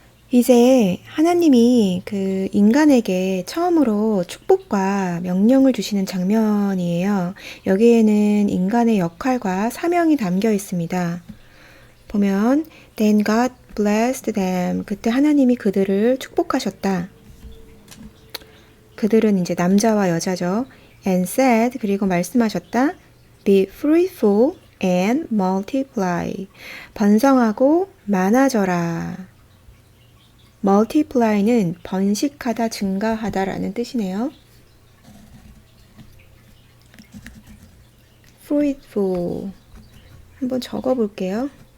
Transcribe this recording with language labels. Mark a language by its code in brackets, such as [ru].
[ko] 이제 하나님이 그 인간에게 처음으로 축복과 명령을 주시는 장면이에요. 여기에는 인간의 역할과 사명이 담겨 있습니다. 보면 [en] Then God blessed them. [ko] 그때 하나님이 그들을 축복하셨다. 그들은 이제 남자와 여자죠. [en] And said, [ko] 그리고 말씀하셨다. [en] Be fruitful and multiply. [ko] 번성하고 많아져라. multiply는 번식하다, 증가하다라는 뜻이네요. fruitful 한번 적어볼게요.